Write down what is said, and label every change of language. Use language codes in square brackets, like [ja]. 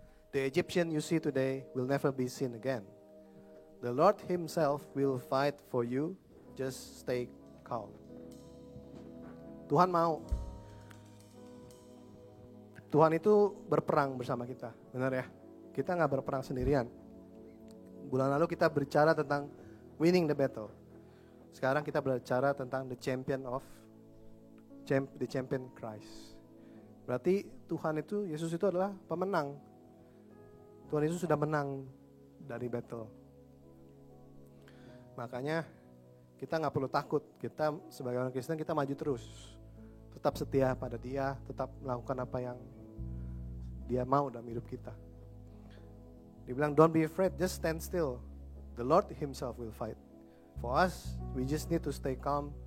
[en] The Egyptian you see today will never be seen again. The Lord Himself will fight for you, just stay calm. [id] Tuhan mau. Tuhan itu berperang bersama kita, benar ya? Kita nggak berperang sendirian. Bulan lalu kita berbicara tentang [en] winning the battle. [id] Sekarang kita berbicara tentang [en] the champion Christ. [id] Berarti Tuhan itu, Yesus itu adalah pemenang. Tuhan Yesus sudah menang dari battle. Makanya kita nggak perlu takut. Kita sebagai orang Kristen kita maju terus. Tetap setia pada Dia, tetap melakukan apa yang Dia mau dalam hidup kita. Dia bilang, [en] don't be afraid, just stand still. The Lord Himself will fight. For us, we just need to stay calm.